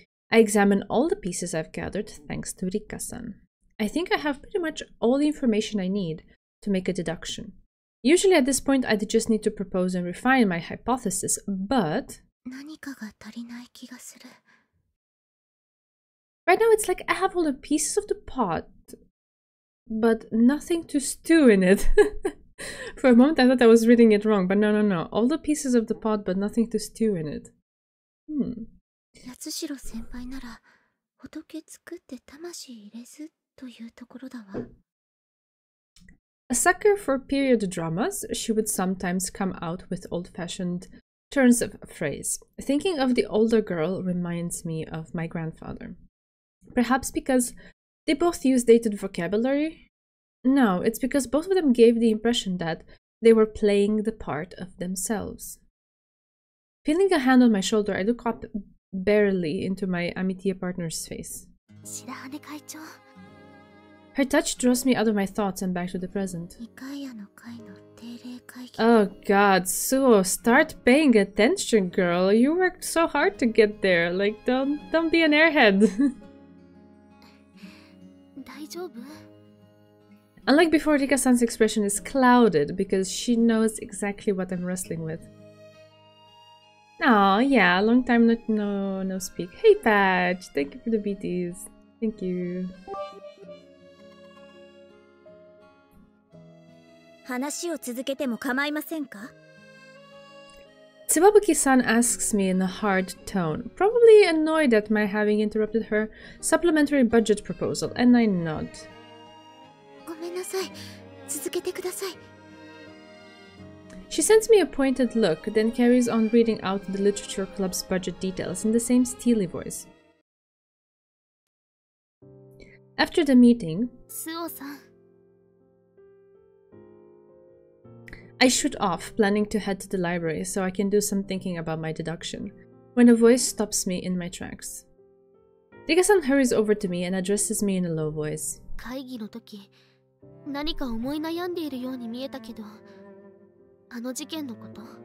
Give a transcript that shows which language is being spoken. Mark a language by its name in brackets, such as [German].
[English] I examine all the pieces I've gathered thanks to Rika-san. I think I have pretty much all the information I need to make a deduction. Usually at this point I'd just need to propose and refine my hypothesis, but... [Japanese] 何かが足りない気がする。 [English] Right now it's like I have all the pieces of the pot, but nothing to stew in it. For a moment I thought I was reading it wrong, but no. All the pieces of the pot, but nothing to stew in it. [Japanese] 八代先輩なら仏作って魂入れずというところだわ。 [English] A sucker for period dramas, she would sometimes come out with old-fashioned turns of phrase. Thinking of the older girl reminds me of my grandfather. Perhaps because they both use dated vocabulary? No, it's because both of them gave the impression that they were playing the part of themselves. Feeling a hand on my shoulder, I look up barely into my Amitia partner's face. [Japanese] 白羽会長。 [English] Her touch draws me out of my thoughts and back to the present. [Japanese] 二階屋の会の定例会議。 [English] Oh god, Suo, start paying attention, girl. You worked so hard to get there. Like, don't be an airhead. [Japanese] 大丈夫？ [English] Unlike before, Rika-san's expression is clouded because she knows exactly what I'm wrestling with. Oh, yeah, long time no speak. Hey, Patch, thank you for the BTs. Thank you. [Japanese] 話を続けても構いませんか？ [English] Tsubabuki-san asks me in a hard tone, probably annoyed at my having interrupted her supplementary budget proposal, and I nod. [Japanese] ごめんなさい。続けてください。 [English] She sends me a pointed look, then carries on reading out the literature club's budget details in the same steely voice. After the meeting, [Japanese] スオさん。 [English] I shoot off, planning to head to the library so I can do some thinking about my deduction, when a voice stops me in my tracks. Rika-san hurries over to me and addresses me in a low voice. [Japanese] 会議の時、何か思い悩んでいるように見えたけど、あの事件のこと。